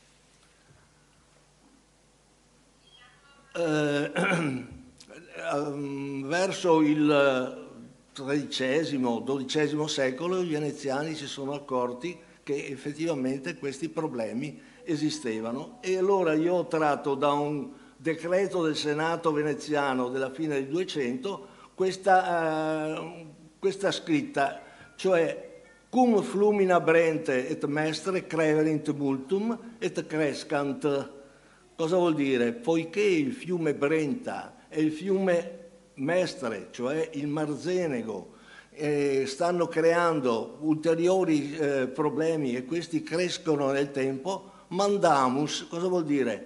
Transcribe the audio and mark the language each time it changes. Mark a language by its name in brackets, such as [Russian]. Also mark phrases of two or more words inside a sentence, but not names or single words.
[Italian] Verso il XIII secolo i veneziani si sono accorti che effettivamente questi problemi esistevano, e allora io ho tratto da un decreto del Senato veneziano della fine del 200 questa scritta, cioè [Latin] cum flumina Brente et mestre creverint multum et crescant. [Italian] Cosa vuol dire? Poiché il fiume Brenta e il fiume Mestre, cioè il Marzenego, stanno creando ulteriori problemi e questi crescono nel tempo, mandamus, cosa vuol dire?